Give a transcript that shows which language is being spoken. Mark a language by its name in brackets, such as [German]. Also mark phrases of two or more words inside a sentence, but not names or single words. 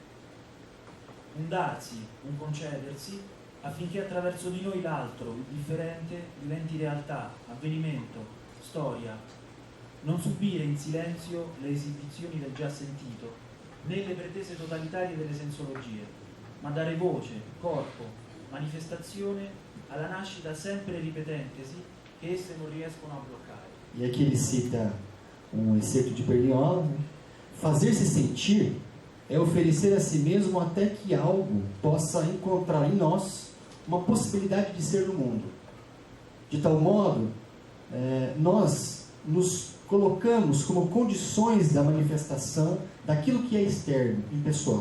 [Italian] Un darsi, un concedersi, affinché attraverso di noi l'altro, il differente, diventi realtà, avvenimento, storia. Non subire in silenzio le esibizioni del già sentito, né le pretese totalitarie delle sensologie, ma dare voce, corpo, manifestazione alla nascita sempre ripetentesi che esse non riescono a bloccare. [Portuguese] E aqui ele cita um excerto de Perniola, né? Fazer-se sentir é oferecer a si mesmo até que algo possa encontrar em nós uma possibilidade de ser no mundo. De tal modo, nós nos colocamos como condições da manifestação daquilo que é externo, impessoal.